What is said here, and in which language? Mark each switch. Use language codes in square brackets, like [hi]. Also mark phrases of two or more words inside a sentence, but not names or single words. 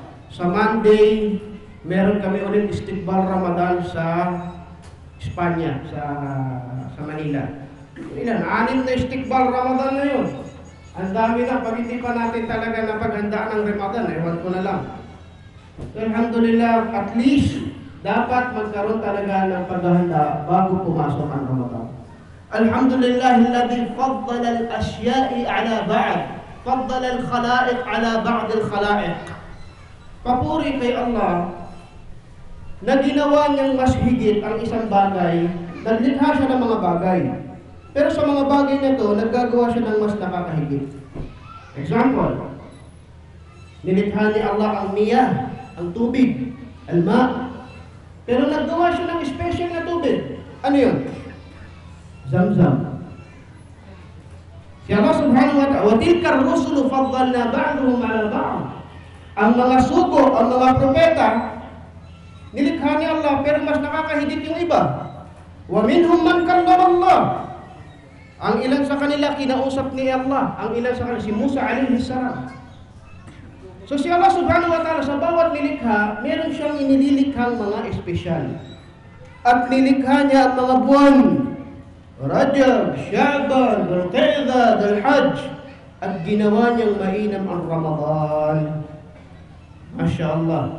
[tl] Sa Monday, meron kami ulit istiqbal Ramadan sa Espanya, sa Manila. Ilan? 6 na istiqbal Ramadan na yun. Ang dami na, pag hindi pa natin talaga napaghandaan ng Ramadan, ewan ko na lang. So, alhamdulillah, at least, dapat magkaroon talaga ng paghahanda bago pumasok ang Ramadan. [ar] الحمد لله الذي فضل الأشياء على بعض. فضل الخلائق على بعض الخلائق. [tl] Papuri kay Allah na ginawa niyang mas higit ang isang bagay, naglikha siya ng mga bagay. Pero sa mga bagay na ito, naggagawa siya ng mas nakakahigit. Example, nilikha ni Allah ang miyah, ang tubig, al-ma'. Pero naggawa siya ng special na tubig. Ano yun? Zamzam. [ar] Si الله سبحانه وتعالى، وتلك الرسل فضلنا بعضهم على بعض. [tl] Ang mga sugo, ang mga propeta, nilikha ni Allah pero mas nakakahigit yung iba. [ar] ومنهم من كلم الله. [tl] Ang ilan sa kanila kinausap ni Allah, ang ilan sa kanila si Musa [ar] عليه السلام. [tl] So si Allah [ar] سبحانه وتعالى [tl] sa bawat nilikha, meron siyang inililikhang mga espesyal. At nilikha niya ang mga buwan, Rajab, Sha'ban, Dhul-Qa'dah, Dhul-Hajj, at ginawa niyang mainam ang Ramadan. [ar] ما شاء الله.